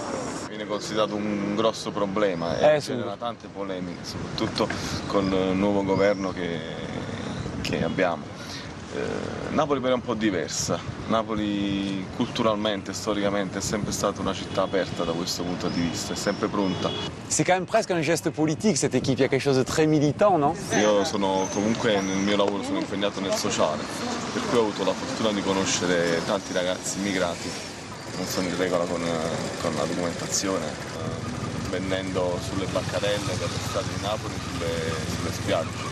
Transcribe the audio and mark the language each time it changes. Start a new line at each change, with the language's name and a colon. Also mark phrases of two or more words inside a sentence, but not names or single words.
Italian: Viene considerato un grosso problema e genera tante polemiche, soprattutto con il nuovo governo che abbiamo. Napoli però è un po' diversa. Napoli culturalmente, storicamente è sempre stata una città aperta da questo punto di vista, è sempre pronta.
French: C'est quand même presque un geste politique cette équipe, il y a quelque chose de très militant, non?
Italian: Io sono comunque nel mio lavoro sono impegnato nel sociale, per cui ho avuto la fortuna di conoscere tanti ragazzi immigrati che non sono in regola con la documentazione, vendendo sulle bancarelle per le strade di Napoli, sulle spiagge.